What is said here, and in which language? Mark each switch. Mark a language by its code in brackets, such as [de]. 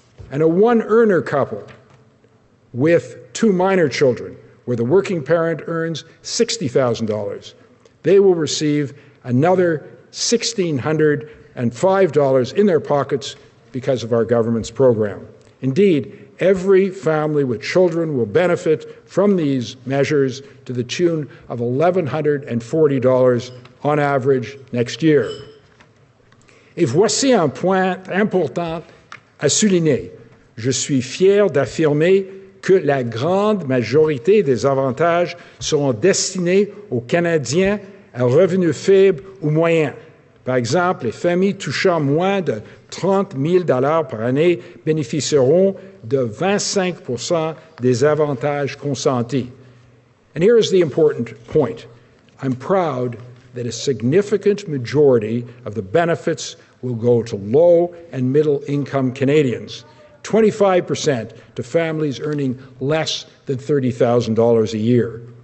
[en] And a one-earner couple with 2 minor children, where the working parent earns $60,000, they will receive another $1,605 in their pockets because of our government's program. Indeed, every family with children will benefit from these measures to the tune of $1,140 on average next year. [fr] Et voici un point important à souligner. Je suis fier d'affirmer que la grande majorité des avantages seront destinés aux Canadiens à revenus faibles ou moyens. Par exemple, les familles touchant moins de $30 000 par année bénéficieront de 25% des avantages consentis. [en] And here is the important point. I'm proud that a significant majority of the benefits will go to low and middle income Canadians, 25% to families earning less than $30,000 a year.